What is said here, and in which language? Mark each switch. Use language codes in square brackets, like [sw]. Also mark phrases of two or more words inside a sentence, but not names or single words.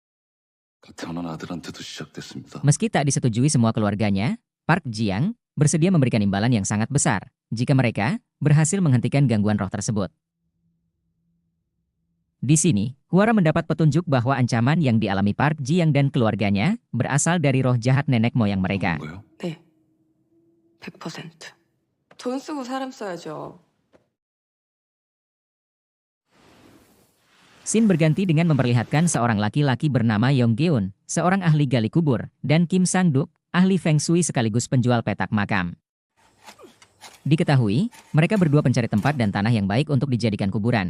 [id] Meski tak disetujui semua keluarganya, Park Ji-young bersedia memberikan imbalan yang sangat besar jika mereka berhasil menghentikan gangguan roh tersebut. Di sini, Huara mendapat petunjuk bahwa ancaman yang dialami Park Ji-young dan keluarganya berasal dari roh jahat nenek moyang mereka. [ko] 네, 100%. 돈 쓰고 사람 써야죠. [id] Scene berganti dengan memperlihatkan seorang laki-laki bernama Yong Geun, seorang ahli gali kubur, dan Kim Sang-duk, ahli Feng Shui sekaligus penjual petak makam. Diketahui, mereka berdua pencari tempat dan tanah yang baik untuk dijadikan kuburan.